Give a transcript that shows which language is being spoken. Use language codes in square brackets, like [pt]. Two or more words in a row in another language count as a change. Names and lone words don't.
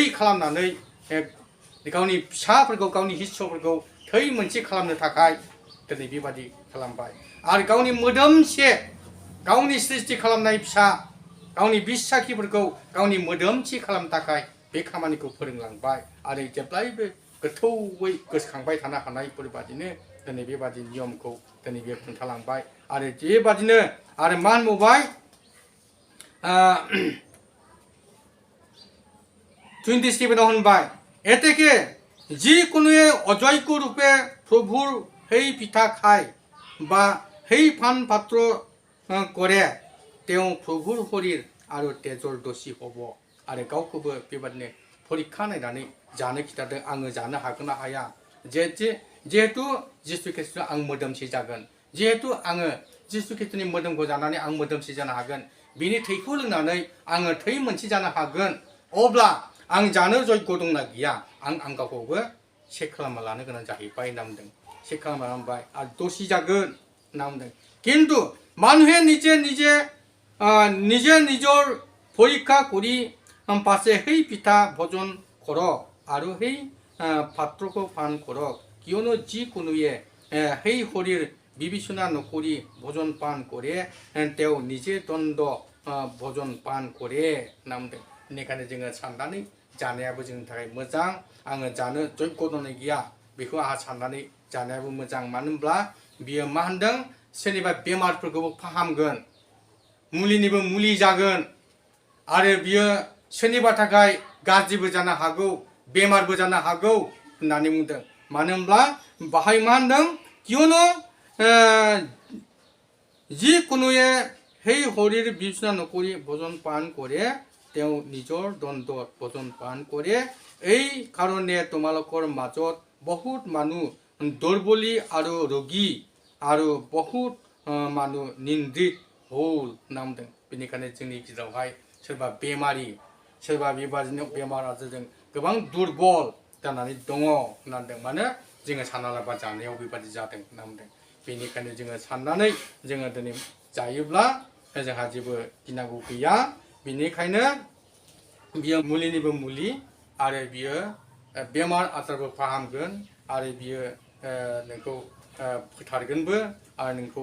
[brx] खालामनानै गावनि फिसाफोरखौ गावनि हिस्स'फोरखौ थै मोनसे खालामनो थाखाय दिनै बेबादि खालामबाय आरो गावनि मोदोमसे गावनि सृष्टि खालामनाय फिसा गावनि बिसाखिफोरखौ गावनि मोदोमथि खालामनो थाखाय बे खामानिखौ फोरोंलांबाय आरो जेब्लायबो गोथौयै गोसोखांबाय थानो हानायफोरबादिनो दिनै बेबादि नियमखौ दिनै बे खोन्थालांबाय आरो बेबादिनो आरो मा होनबावबाय [as] 27 [brx] होनबाय एतेके [as] যিকোনোৱে অযোগ্য ৰূপে প্ৰভুৰ সেই পিঠা খায় বা সেই পান পাত্ৰ কৰে তেওঁ প্ৰভুৰ শৰীৰ আৰু তেজৰ দোषী [brx] হ'ব आरो गावखौबो बेबादिनो परीक्षा नायनानै जानो खिथादों आङो जानो हागोन ना हाया जिहेतु जिसु ख्रिस्ट' आं मोदोमसे जागोन जिहेतु आङो जिसु ख्रिस्ट'नि मोदोमखौ जानानै आं मोदोमसे जानो हागोन बिनि थैखौ लोंनानै आङो थै मोनसे जानो हागोन अब्ला आं जानो जग्य दंना गैया आं गावखौबो चेक खालामना लानो गोनां जाहैबाय होनना बुंदों चेक खालामना लाबाय आरो दसि जागोन होनना बुंदों किन्तु [as] মানুহে নিজে নিজৰ পৰীক্ষা কৰি পাছে সেই পিঠা ভোজন কৰক আৰু সেই পাত্ৰকো পান কৰক কিয়নো যিকোনোৱে সেই শৰীৰ বিবেচনা নকৰি ভোজন পান কৰে তেওঁ নিজে দণ্ড ভোজন পান কৰে [brx] होनना बुंदों बेनिखायनो जोङो साननानै जानायाबो जोंनि थाखाय मोजां आङो जानो जग्य दंना गैया बेखौ आंहा साननानै जानायाबो मोजां मानो होनब्ला बियो मा होनदों सोरनिबा बेमारफोरखौबो फाहामगोन मुलिनिबो मुलि जागोन आरो बियो सोरनिबा थाखाय गाज्रिबो जानो हागौ बेमारबो जानो हागौ होननानै बुंदों मानो होनब्ला बाहाय मा होनदों कियनो [as] যিকোনোৱে সেই শৰীৰ বিবেচনা নকৰি ভোজন পান কৰে তেওঁ নিজৰ দণ্ডত ভোজন পান কৰে এই কাৰণে তোমালোকৰ মাজত বহুত মানুহ দুৰ্বলী আৰু ৰোগী আৰু বহুত মানুহ নিন্দিত হ'ল [brx] होनना बुंदों बेनिखायनो जोंनि गेजेरावहाय सोरबा बेमारि सोरबा बेबादिनो बेमार आजारजों गोबां दुर्बल जानानै दङ होननांदों मानो जोङो सानना लाबा जानायाव बेबादि जादों होनना बुंदों बेनिखायनो जोङो साननानै जोङो दिनै जायोब्ला जोंहा जेबो गिनांगौ गैया बेनिखायनो बियो मुलिनिबो मुलि आरो बियो बेमार आजारबो फाहामगोन आरो बियो नोंखौ फोथारगोनबो आरो नोंखौ